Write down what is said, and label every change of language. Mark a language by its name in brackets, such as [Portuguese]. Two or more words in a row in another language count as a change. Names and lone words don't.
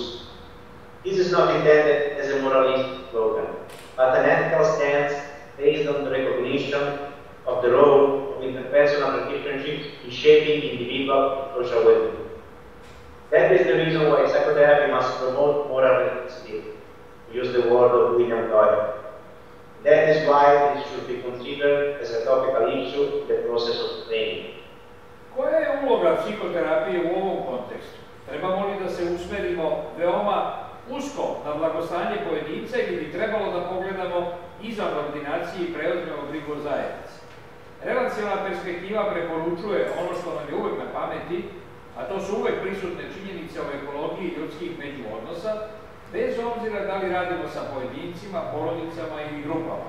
[English] This is not intended as a moralistic slogan, but an ethical stance based on the recognition of the role of interpersonal relationships in shaping individual and social well-being. That is the reason why psychotherapy must promote moral responsibility, to use the word of William Doyle. That is why this should be considered as a topical issue in the process of training. [Serbian] Koja je uloga psihoterapije u ovom kontekstu? Trebamo li da se usmerimo veoma usko na blagostanje pojedinca ili bi trebalo da pogledamo izvan ordinacije i preuzmemo brigu o zajednici? Relacionalna perspektiva preporučuje ono što nam je uvek na pameti, a to su uvek prisutne činjenice o ekologiji ljudskih međuodnosa, bez obzira da li radimo sa pojedincima, porodicama ili grupama.